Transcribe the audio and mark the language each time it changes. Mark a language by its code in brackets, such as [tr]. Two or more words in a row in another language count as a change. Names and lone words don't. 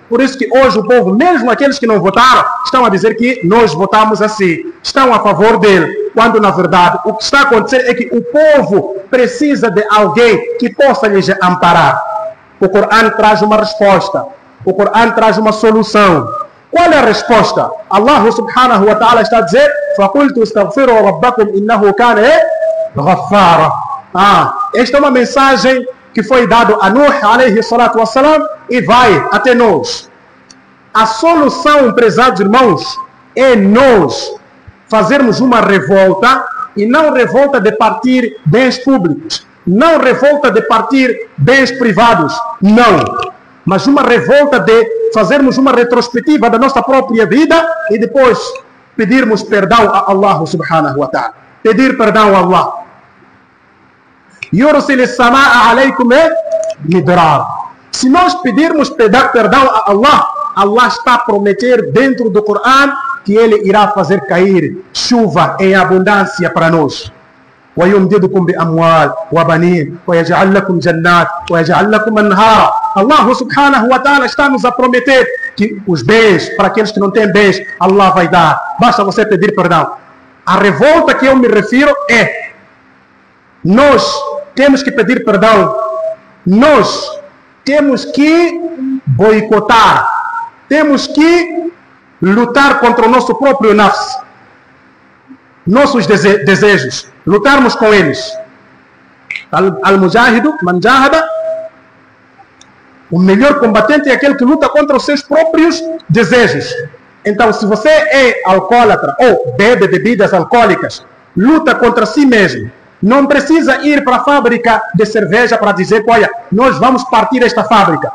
[pt] Por isso que hoje o povo, mesmo aqueles que não votaram, estão a dizer que nós votamos assim. Estão a favor dele. Quando, na verdade, o que está a acontecer é que o povo precisa de alguém que possa lhes amparar. O Corão traz uma resposta. O Corão traz uma solução. Qual é a resposta? [ar] الله سبحانه وتعالى [pt] está a dizer: [ar] فَقُلْتُ اسْتَغْفِرُوا رَبَّكُمْ إِنَّهُ كَانَ غَفَّارًا. [pt] Esta é uma mensagem que foi dada a Nuh [ar] عليه الصلاة والسلام [pt] e vai até nós. A solução, prezados irmãos, é nós fazermos uma revolta, e não revolta de partir bens públicos, não revolta de partir bens privados, não. Mas uma revolta de fazermos uma retrospectiva da nossa própria vida e depois pedirmos perdão a [ar] الله سبحانه وتعالى. [pt] Pedir perdão a Allah. [ar] يرسل السماء عليكم مدرارا. [pt] Se nós pedirmos perdão a Allah, Allah está a prometer dentro do Corão que Ele irá fazer cair chuva em abundância para nós. [ar] وَيُمْدِدُكُمْ بِأَمْوَالٍ وَبَنِينَ وَيَجْعَلْ لَكُمْ جَنَّاتٍ وَيَجْعَلْ لَكُمْ أَنْهَارًا. الله سبحانه وتعالى [pt] está nos a prometer que os bens, para aqueles que não têm bens, Allah vai dar. Basta você pedir perdão. A revolta que eu me refiro é: nós temos que pedir perdão. Nós temos que boicotar. Temos que lutar contra o nosso próprio nafs. Nossos desejos. Lutarmos com eles. [ar] المجاهد من جاهد. [pt] O melhor combatente é aquele que luta contra os seus próprios desejos. Então, se você é alcoólatra ou bebe bebidas alcoólicas, luta contra si mesmo. Não precisa ir para a fábrica de cerveja para dizer: olha, nós vamos partir esta fábrica.